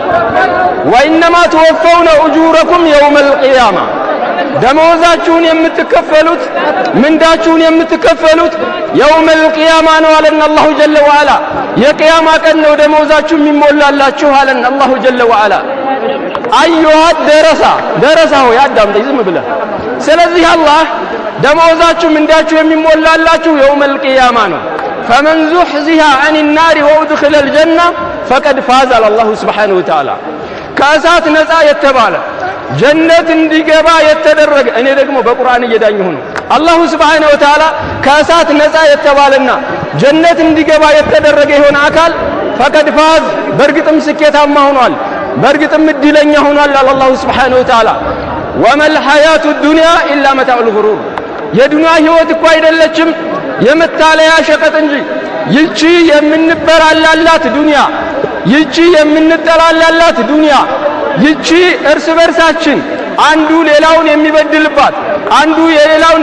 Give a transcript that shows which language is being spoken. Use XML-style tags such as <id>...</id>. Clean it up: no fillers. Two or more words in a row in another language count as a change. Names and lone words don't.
<ar>وإنما توفون أجوركم يوم القيامة</ar> <am>ደሞዛችሁን የምትከፈሉት ምንዳችሁን የምትከፈሉት</am> <ar>يوم القيامة</ar> <am>ነው አለን</am> <ar>الله جل وعلا</ar> <am>የቂያማ ቀን ነው ደሞዛችሁ የሚሞላላችሁ አለን</am> <ar>الله جل وعلا أيها الدرسة</ar> <am>ሆይ አዳምጠኝ ዝም ብለህ ስለዚህ አላህ ደሞዛችሁ ምንዳችሁ የሚሞላላችሁ</am> <ar>يوم القيامة</ar> <am>ነው</am> <ar>فمن زحزح عن النار وادخل الجنة فقد فاز على الله سبحانه وتعالى</ar> <am>ከእሳት ነፃ የተባለ ጀነት እንዲገባ የተደረገ እኔ ደግሞ በቁርአን እየዳኘሁ ነው</am> <ar>الله سبحانه وتعالى</ar> <am>ከእሳት ነፃ የተባለና ጀነት እንዲገባ የተደረገ ይሆን አካል</am> <ar>فقد فاز</ar> <am>በርግጥም ስኬታማ ሆኗል በርግጥም እድለኛ ሆኗል</am> <ar>الله سبحانه وتعالى وما الحياة الدنيا إلا متاع الغرور</ar> <am>የዱንያ ህይወት እኮ አይደለችም የመታለያ ሸቀጥ እንጂ ይቺ የምንበራላላት ዱንያ ይቺ የምንጠላላላት ዱንያ ይቺ እርስ በርሳችን አንዱ ሌላውን የሚበድልባት አንዱ የሌላውን</am>